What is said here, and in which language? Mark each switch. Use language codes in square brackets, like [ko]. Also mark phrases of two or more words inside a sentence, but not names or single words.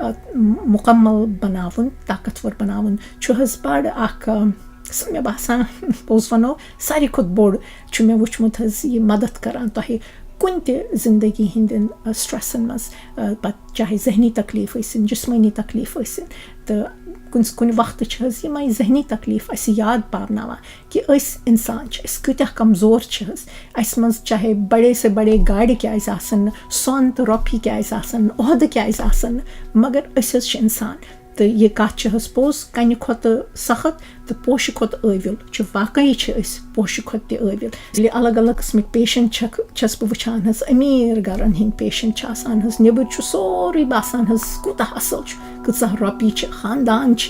[ks] مُکمل بَناوُن طاقتوَر بَناوُن چھُ حظ بَڑٕ اَکھ مےٚ باسان پوٚز وَنو ساروی کھۄتہٕ بوٚڑ چھُ مےٚ وٕچھمُت حظ یہِ مدد کَران تۄہہِ کُنہِ تہِ زندگی ہِنٛدٮ۪ن سٹرٛٮ۪سَن منٛز پَتہٕ چاہے ذہنی تکلیٖف ٲسِن جِسمٲنی تکلیٖف ٲسِن تہٕ کُنہِ وقتہٕ چھِ حظ یِمَے ذہنی تکلیٖف اَسہِ یاد پاوناوان کہِ أسۍ اِنسان چھِ أسۍ کۭتیٛاہ کمزور چھِ حظ اَسہِ منٛز چاہے [ur] بڑے سے بڑے [ks] گاڑِ کیٛازِ آسَن نہٕ سۄن تہٕ رۄپیہِ کیٛازِ آسَن نہٕ عہدٕ کیٛازِ آسَن نہٕ مگر أسۍ حظ چھِ اِنسان تہٕ یہِ کَتھ چھِ حظ پوٚز کَنہِ کھۄتہٕ سخت تہٕ پوشہِ کھۄتہٕ ٲوِل چھُ واقعی چھِ أسۍ پوشہِ کھۄتہٕ تہِ ٲوِل ییٚلہِ الگ الگ قٕسمٕکۍ پیشَنٹ چھَس بہٕ وٕچھان حظ أمیٖر گَرَن ہِنٛدۍ پیشَنٹ چھِ آسان حظ نیٚبٕرۍ چھُ سورُے باسان حظ کوٗتاہ اَصٕل چھُ کۭژاہ رۄپیہِ چھِ خاندان چھِ